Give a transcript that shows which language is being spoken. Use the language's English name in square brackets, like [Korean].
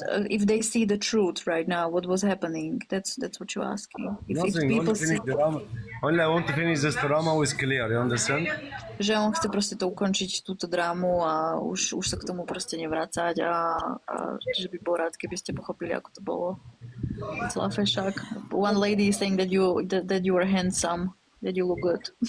[English] If they see the truth right now, what was happening? That's what you're asking. Nothing. Only I want to finish this drama with clear. You understand? [Slovak] Že on chce proste to ukončiť, túto drámu a už sa k tomu proste nevracať a že by bol rád, keby ste pochopili, ako to bolo. Celá fešák. [English] One lady is saying that you are handsome, that you look good.